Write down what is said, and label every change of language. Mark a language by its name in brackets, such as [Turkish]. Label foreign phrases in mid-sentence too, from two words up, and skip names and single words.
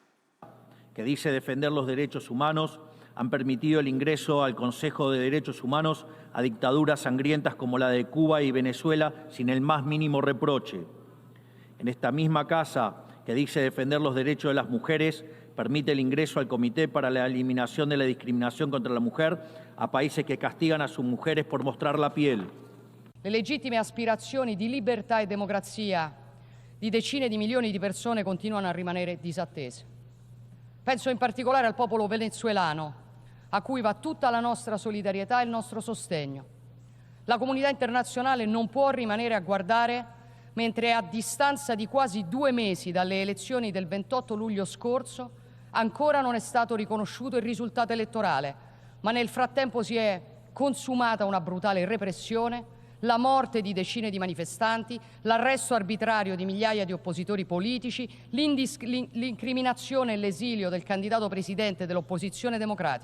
[Spanish] Que dice defender los derechos humanos, han permitido el ingreso al Consejo de Derechos Humanos a dictaduras sangrientas como la de Cuba y Venezuela sin el más mínimo reproche. En esta misma casa, que dice defender los derechos de las mujeres, permite el ingreso al Comité para la Eliminación de la Discriminación contra la Mujer a países [Italian] che castigano [Spanish] a sus mujeres por mostrar la piel. [Italian] Le legittime aspirazioni di libertà e democrazia di decine di milioni di persone continuano a rimanere disattese. Penso in particolare al popolo venezuelano, a cui va tutta la nostra solidarietà e il nostro sostegno. La comunità internazionale non può rimanere a guardare mentre a distanza di quasi 2 mesi dalle elezioni del 28 luglio scorso ancora non è stato riconosciuto il risultato elettorale, ma nel frattempo si è consumata una brutale repressione, la morte di decine di manifestanti, l'arresto arbitrario di migliaia di oppositori politici, l'incriminazione e l'esilio del candidato presidente dell'opposizione democratica.